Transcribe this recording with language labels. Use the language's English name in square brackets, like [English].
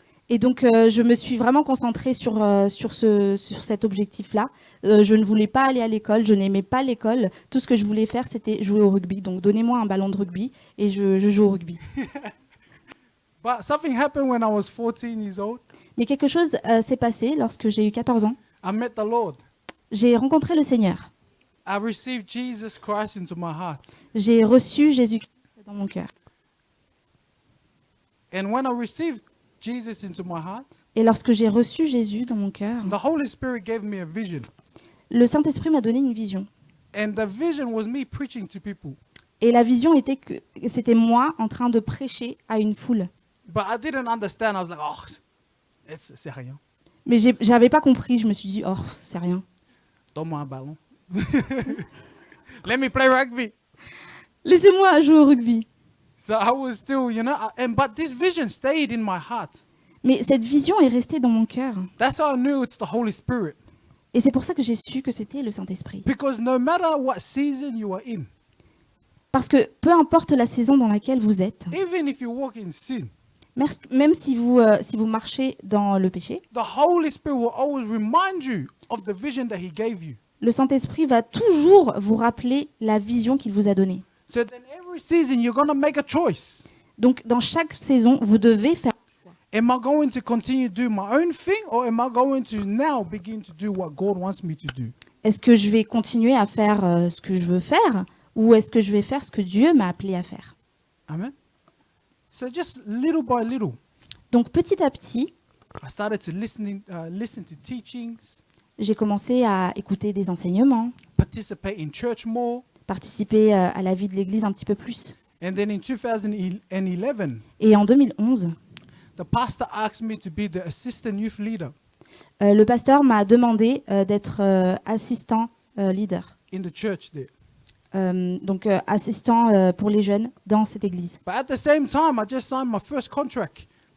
[French] Et donc je me suis vraiment concentrée sur cet objectif-là. Je ne voulais pas aller à l'école, je n'aimais pas l'école. Tout ce que je voulais faire, c'était jouer au rugby. Donc donnez-moi un ballon de rugby et je joue au rugby. [English] But something happened when I was 14 years old. [French] Mais quelque chose s'est passé lorsque j'ai eu 14 ans. [English] I met the Lord. [French] J'ai rencontré le Seigneur. [English] I received Jesus Christ into my heart. [French] J'ai reçu Jésus-Christ dans mon cœur. [English] And when I received Jesus into my heart, [French] Et lorsque j'ai reçu Jésus dans mon cœur, [English] the Holy Spirit gave me a vision. [French] le Saint-Esprit m'a donné une vision. [English] And the vision was me preaching to people. [French] Et la vision était que c'était moi en train de prêcher à une foule. [English] But I didn't understand. I was like, [French] oh, c'est rien. Mais j'avais pas compris. Je me suis dit, oh, c'est rien. Donne-moi un ballon. [English] Let me play rugby. [French] Laissez-moi jouer au rugby. [English] So I was still, but this vision stayed in my heart. [French] Mais cette vision est restée dans mon cœur. [English] That's how I knew it's the Holy Spirit. [French] Et c'est pour ça que j'ai su que c'était le Saint-Esprit. [English] Because no matter what season you are in, [French] Parce que peu importe la saison dans laquelle vous êtes, [English] even if you walk in sin, [French] même si vous marchez dans le péché, [English] the Holy Spirit will always remind you of the vision that He gave you. [French] le Saint-Esprit va toujours vous rappeler la vision qu'il vous a donnée. [English] So then every season you're going to make a choice. [French] Donc dans chaque saison, vous devez faire. [English] Am I going to continue to do my own thing or am I going to now begin to do what God wants me to do? [French] Est-ce que je vais continuer à faire ce que je veux faire ou est-ce que je vais faire ce que Dieu m'a appelé à faire? Amen. [English] So just little by little, [French] Donc petit à petit, [English] I started to listen to teachings, [French] j'ai commencé à écouter des enseignements, [English] participate in church more. [French] participer à la vie de l'Église un petit peu plus. [English] And then in 2011, [French] Et en 2011, [English] the pastor asked me to be the assistant youth leader [French] le pasteur m'a demandé d'être assistant leader, [English] in the church there. [French] donc assistant pour les jeunes dans cette église. [English] But at the same time, I just signed my first contract,